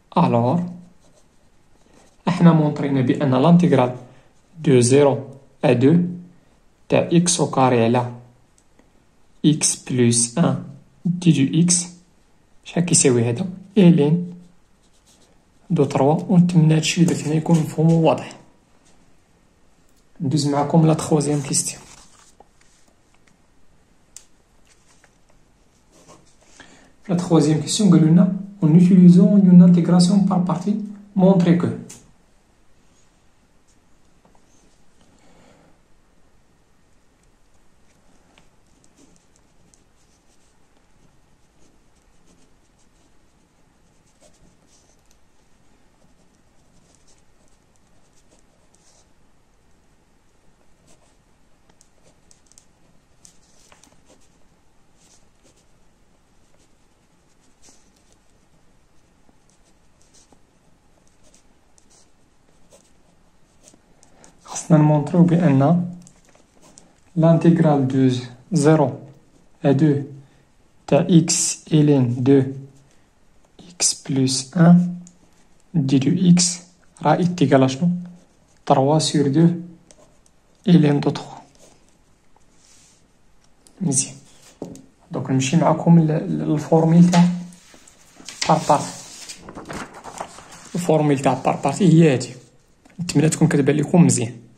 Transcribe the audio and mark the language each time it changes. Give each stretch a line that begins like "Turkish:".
Arabic: الوغ احنا مونطرينا بأن لانتيغرال دو 0 à 2 تاع
French: x au carré
Arabic: على
French: x plus 1
Arabic: دي دو x شحال كيساوي هذا؟ إلين دو 3. ونتمنى هادشي اللي درت هنا يكون مفهوم وواضح. ندوز معكم لا تخوازيام كيستيون.
French: La troisième question, en utilisant une intégration par partie, montrez que
Arabic: خصنا نمونطريو بأن
French: l'intégral de 0 à 2
Arabic: تاع
French: x ln de x plus 1 d de x
Arabic: راه إيتيكال شنو
French: 3 sur 2 ln de 3.
Arabic: مزيان. دوك نمشي معكم للفورميل تاع بار بارتي. الفورميل تاع بار بارتي هي هادي، نتمنى تكون كتبان لكم مزيان.